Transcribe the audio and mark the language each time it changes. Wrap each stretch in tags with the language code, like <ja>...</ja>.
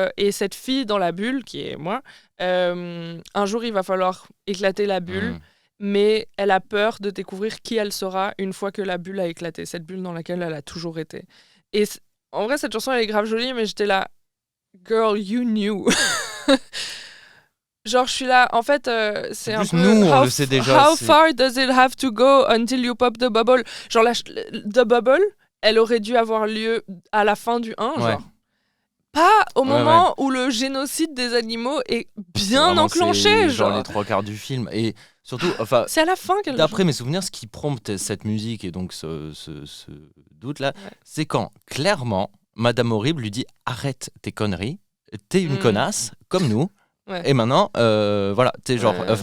<fr>cette fille dans la bulle, qui est moi, un jour, il va falloir éclater la bulle, mais elle a peur de découvrir qui elle sera une fois que la bulle a éclaté, cette bulle dans laquelle elle a toujours été. Et en vrai, cette chanson, elle est grave jolie, mais j'étais là,</fr> <en>girl, you knew.</en> <fr>Genre, je suis là, en fait, c'est un peu... Nous, on le sait déjà.</fr> <en>How far does it have to go until you pop the bubble?</en> <fr>Genre,</fr> <en>the bubble,</en> <fr>elle aurait dû avoir lieu à la fin du 1, genre. Pas au moment où le génocide des animaux est bien enclenché, genre les 3/4 du film. Et surtout, enfin, c'est à la fin qu'elle... D'après mes souvenirs, ce qui prompte cette musique et donc ce doute-là, c'est quand, clairement, Madame Horrible lui dit « Arrête tes conneries, t'es une connasse, comme nous. » Et maintenant, voilà, t'es genre...</fr>